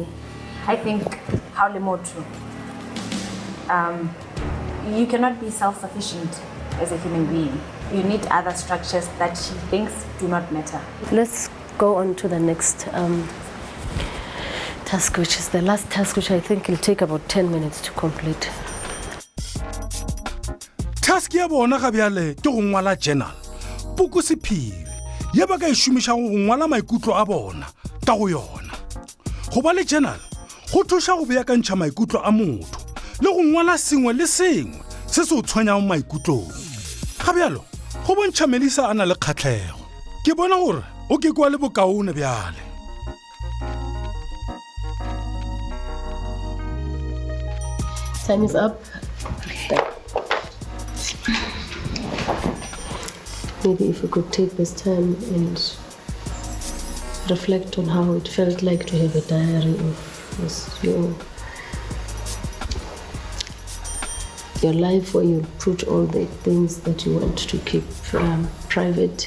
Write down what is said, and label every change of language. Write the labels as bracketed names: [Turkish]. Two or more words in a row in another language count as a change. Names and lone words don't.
[English] I think you cannot be self-sufficient as a human being. You need other structures that she thinks do not matter. Let's go on to the next task, which is the last task, which I think will take about 10 minutes to complete. [Northern Sotho] Task ya bona ga bjale ke go ngwala journal puku sephiri ye ba ka e šomišago go ngwala maikutlo a bona ka go yona. Go ba le journal go thuša go beakantšha maikutlo a motho le go ngwala sengwe le sengwe se se o tshwenyago maikutlong. Ga bjalo go bontšha Melissa a na le kgatlhego. Ke bona gore o ke kwa le bokaone bjale. [English] Time is up. Maybe if you could take this time and reflect on how it felt like to have a diary of your your life where you put all the things that you want to keep private?